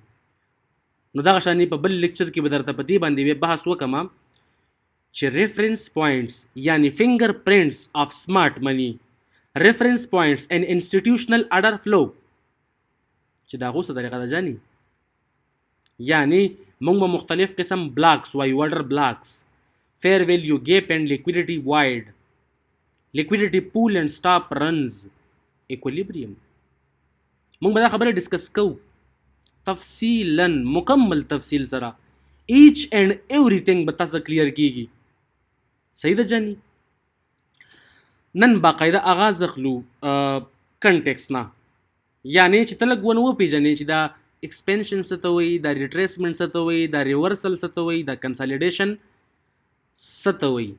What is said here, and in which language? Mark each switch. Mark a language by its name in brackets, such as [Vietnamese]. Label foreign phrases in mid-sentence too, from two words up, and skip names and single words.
[Pashto] نو دغه شانې په بل لیکچر کې به درته په دې باندې بیا بحث وکړم چې [English] reference points [Pashto] یعنی [English] finger prints of smart money, reference points in institutional order flow, [Pashto] چې دا غو څه طریقه ده جاني. یعنی موږ به مختلف قسم بلاکس وایو، [English] order blocks، fair value gap and liquidity wide، liquidity pool and stop runs، equilibrium. [Pashto] موږ به دا خبره ډسکس کوو تفصیلا، مکمل تفصیل سره، [English] each and everything [Pashto] به تاسو کلیر کیږي. صحیح ده جاني. نن باقاعده آغاز اخلو کنټیکس نه، یعنی چې ته لږ ونه وپېژنې چې دا ایکسپینشن څه ته وایي، دا ریټریسمنټ څه ته وایي، دا ریورسل څه ته وایي، دا کنسالیډیشن څه ته وایي.